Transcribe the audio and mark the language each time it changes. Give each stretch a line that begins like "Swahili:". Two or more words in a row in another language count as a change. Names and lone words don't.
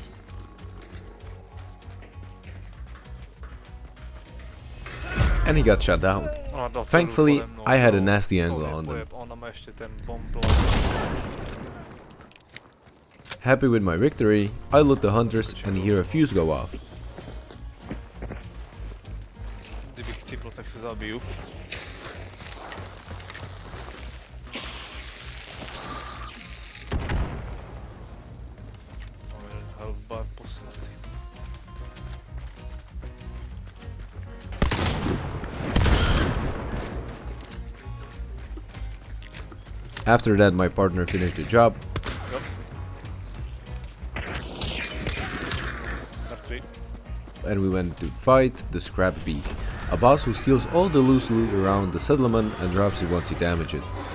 English: And he got shot down. Thankfully, I had a nasty angle on them. Happy with my victory, I loot the hunters and hear a fuse go off.
Czech: Kdybych cipl, tak se zabiju. Mám jeden
English: health bar
Czech: poslatý.
English: After that, my partner finished the job. And we went to fight the Scrap Bee, a boss who steals all the loose loot around the settlement and drops it once you damage it.